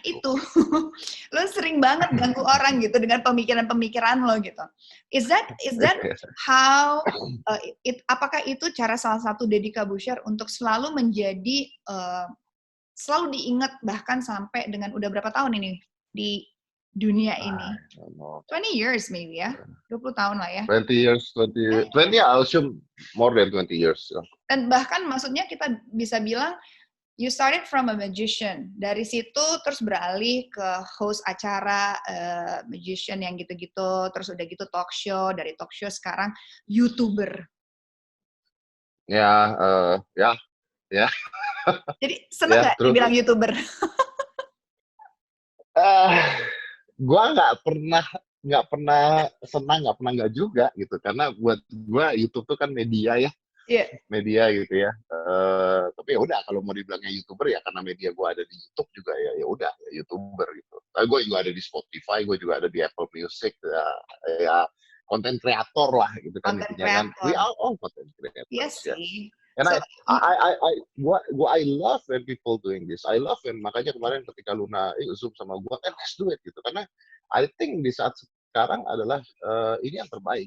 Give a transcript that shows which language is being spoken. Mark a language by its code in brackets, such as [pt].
[id] itu. Lu sering banget ganggu orang gitu dengan pemikiran-pemikiran lo gitu. [en] Is that how [id] apakah itu cara salah satu Deddy Corbuzier untuk selalu menjadi selalu diingat bahkan sampai dengan udah berapa tahun ini di dunia ini? [en] 20 years maybe [id] ya. 20 tahun lah ya. [en] 20 years, I'll assume more than 20 years. [id] Dan bahkan maksudnya kita bisa bilang [en] you started from a magician. [id] Dari situ terus beralih ke host acara magician yang gitu-gitu, terus udah gitu talk show, dari talk show sekarang YouTuber. Ya. Jadi seneng nggak dibilang YouTuber? Gua nggak pernah senang, nggak pernah nggak juga gitu, karena buat gua YouTube tuh kan media ya. [en] Yeah. [id] Media gitu ya. Tapi ya udah, kalau mau dibilangnya YouTuber ya karena media gue ada di YouTube juga ya udah YouTuber gitu. Tapi gue juga ada di Spotify, gue juga ada di Apple Music ya konten kreator lah gitu kan intinya kan. [en] We are all content creators. [id] Iya sih. [en] And I love when people doing this. I love when, [id] makanya kemarin ketika Luna Zoom sama gue, [en] let's do it [id] gitu. Karena [en] I think [id] di saat sekarang adalah ini yang terbaik.